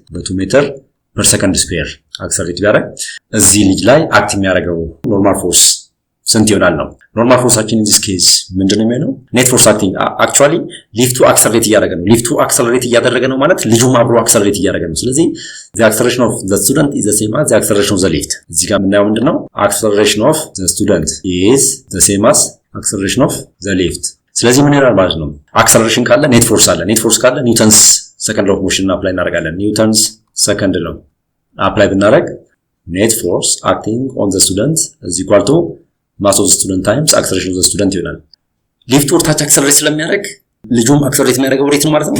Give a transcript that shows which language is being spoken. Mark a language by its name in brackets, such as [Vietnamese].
[Amharic] በ2 ሜትር ፐር ሰከንድ ስኩዌር አክሰለሬት ቢያደርግ እዚህ ልጅ ላይ አክት የሚያደርገው ኖርማል ፎርስ ስንት ይሆናል ነው? ኖርማል ፎርሳችን [English] in this case [Amharic] ምንድነው የሚሆነው? ኔት ፎርስ አክቲንግ actually ሊፍቱ አክሰለሬት እያደረገ ነው። ሊፍቱ አክሰለሬት እያደረገ ነው ማለት ልጁም አብሮ አክሰለሬት እያደረገ ነው። ስለዚህ [English] the acceleration of the student is the same as the acceleration of the lift። [Amharic] እዚህ ጋር የምናየው ምንድነው? [English] acceleration of the student is the same as acceleration of the lift። [Amharic] ስለዚህ ምን ይላል ማለት ነው? አክሰለሬሽን ካለ ኔት ፎርስ አለ። ኔት ፎርስ ካለ ኒውተንስ ሰከንድ ኦፍ ሞሽን አፕላይ እናደርጋለን። ኒውተንስ ሰከንድ ነው አፕላይ ብናደርግ ኔት ፎርስ [English] acting on the student is equal to mass of the student [Amharic] times acceleration of the student ይሆናል። ሊፍቱ ወደታች አክሰለሬት ስለሚያደርግ ልጁም አክሰለሬት የሚያደርገው ወዴት ነው ማለት ነው?